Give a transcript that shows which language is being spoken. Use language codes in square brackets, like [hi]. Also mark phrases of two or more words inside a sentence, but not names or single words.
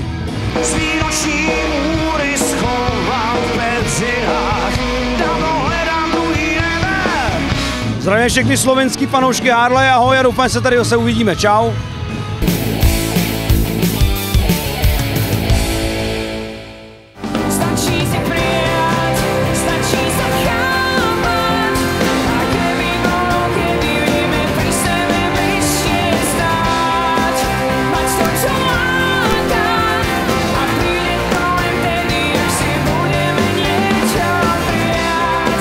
[cs] Svý noční můry schoval v Petřinách, dávno hledám druhý nebe. Zdravím všechny slovenský fanoušky Harley, ahoj a doufám, že se tady zase uvidíme. Čau. [sk] Stačí si prijať, stačí sa chápať, a keby vieme pri sebe bližšie stáť, mať to, čo láka, a príde to len tedy, ak si budeme niečo prijať.